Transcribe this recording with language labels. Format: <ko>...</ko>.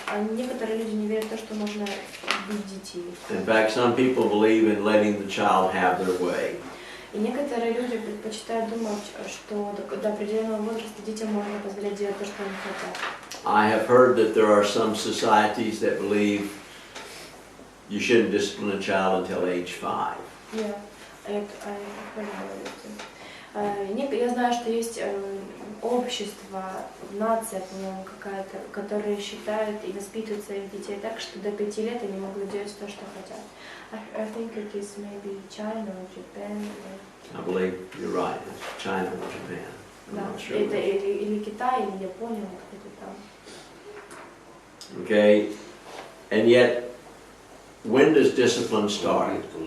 <ru>Некоторые люди не верят в то, что можно бить детей.</ru> <en>In fact, some people believe in letting the child have their way.</en> <ru>И некоторые люди предпочитают думать, что до определенного возраста детям можно позволять делать то, что они хотят.</ru> <en>I have heard that there are some societies that believe you shouldn't discipline a child until age 5.</en> <ru>Yeah, я знаю, что есть общество, нация, по-моему, какая-то, которые считают и воспитывают своих детей так, что до 5 лет они могут делать то, что хотят.</ru> <en>I think it is maybe China or Japan. I believe you're right. It's China or Japan. I'm</en> <ru>Да,</ru> <en>not sure.</en> <ru>это или Китай, или Япония, где-то там.</ru> <en>Okay, and yet, when does discipline start?</en>